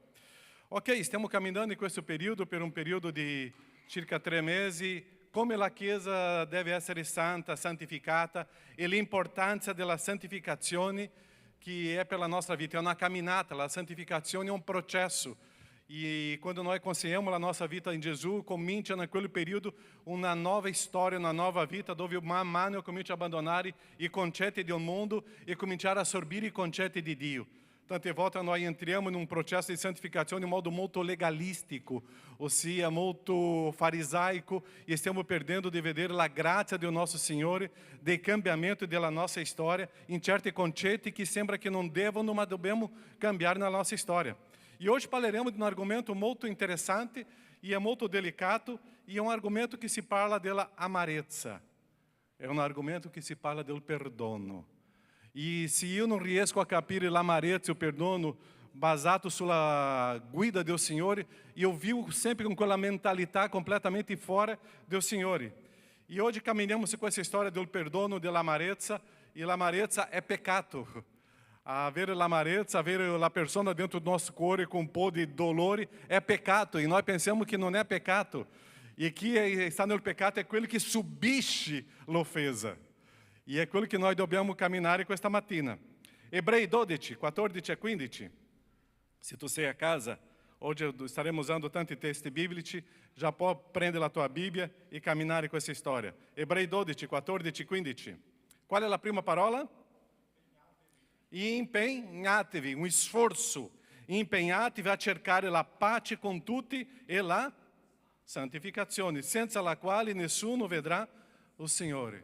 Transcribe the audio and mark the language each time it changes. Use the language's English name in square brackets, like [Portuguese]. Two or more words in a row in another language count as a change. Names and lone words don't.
[Italian] Ok, stiamo camminando in questo periodo per un periodo di circa 3 mesi, come la Chiesa deve essere santa, santificata e l'importanza della santificazione che è per la nostra vita. È una camminata, la santificazione è un processo. E quando noi consegniamo la nostra vita in Gesù, comincia [Portuguese] naquele período uma nova história, uma nova [Italian] vita, dove man mano comincia a abbandonare i concetti del mondo e cominciare a assorbire i concetti di Dio. tante volte nós entriamo num processo de santificazione in modo molto legalistico, ossia molto farisaico, e stiamo perdendo di vedere la grazia del nostro Signore, del cambiamento della nostra storia, in certi concetti che sembra che non devono, ma dobbiamo cambiare [Portuguese] na nossa história. E hoje falaremos de um argumento muito interessante e é muito delicato, e é um argumento que [Italian] se parla della amarezza. [Portuguese] É um argumento que [Italian] se parla del perdono. [Portuguese] E se eu não [Italian] riesco a capire l'amarezza e o perdono basato sulla guida del Signore, [Portuguese] eu vivo sempre com aquela mentalidade completamente fora [Italian] del Signore. [Portuguese] E hoje caminhamos com essa história do perdono, [Italian] dell'amarezza, e l'amarezza [Portuguese] é pecado. [Italian] Avere l'amarezza, avere la persona dentro [Portuguese] do nosso cuore com um [Italian] po' di dolore [Portuguese] é pecado, e nós pensamos que não é pecado. E que está no pecado é aquele que [Italian] subisce l'offesa. E é quello che noi dobbiamo camminare questa mattina. Ebrei 12, 14 e 15. Se tu sei a casa, hoje staremo usando tanti testi biblici, já pode prendere la tua Bibbia e camminare questa storia. Ebrei 12, 14 e 15. Qual è la prima parola? Impegnatevi, un sforzo. Impegnatevi a cercare la pace con tutti e la santificazione, senza la quale nessuno vedrà il Signore.